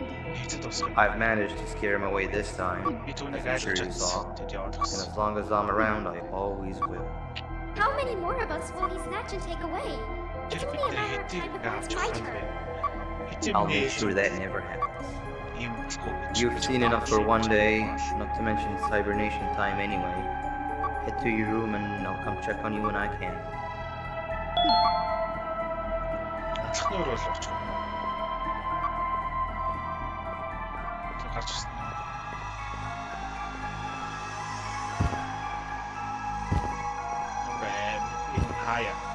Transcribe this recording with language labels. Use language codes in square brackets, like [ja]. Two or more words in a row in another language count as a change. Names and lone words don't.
[en] I've managed to scare him away this time, as I'm sure you saw. And as long as I'm around, I always will. How many more of us will he snatch and take away? It's only a matter of time before it's my turn. I'll make sure that never happens. [mn] ийм болохгүй гэж. [en] You've seen enough for one day, not to mention it's hibernation time anyway. Head to your room and I'll come check on you when I can. [mn] Онцлог нуур бол орчих. Тэг гарч ирсэн. Хаяа.